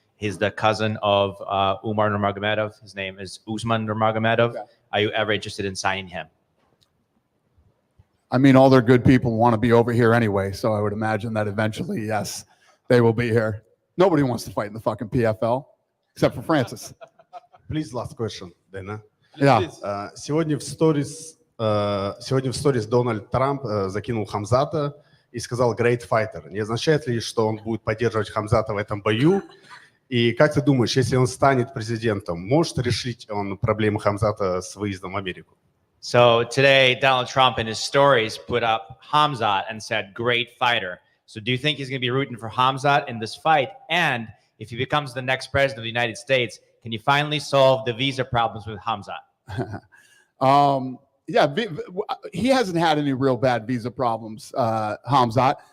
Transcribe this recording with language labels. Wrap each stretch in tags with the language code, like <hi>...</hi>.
<en>He's the cousin of Umar Nurmagomedov. His name is Usman Nurmagomedov. Okay. Are you ever interested in signing him? I mean, all their good people want to be over here anyway, so I would imagine that eventually, yes, they will be here. Nobody wants to fight in the fucking PFL, except for Francis. Please, last question, Dana. Yeah.</en> <ru>Сегодня в сторис Дональд Трамп закинул Хамзата и сказал</ru> <en>«great fighter».</en> <ru>Не означает ли, что он будет поддерживать Хамзата в этом бою? И как ты думаешь, если он станет президентом, может решить он проблемы Хамзата с выездом в Америку?</ru> <en>So today, Donald Trump in his stories put up Hamzat and said, "Great fighter." So do you think he's going to be rooting for Hamzat in this fight? And if he becomes the next president of the United States, can you finally solve the visa problems with Hamzat? Yeah, he hasn't had any real bad visa problems, Hamzat.</en>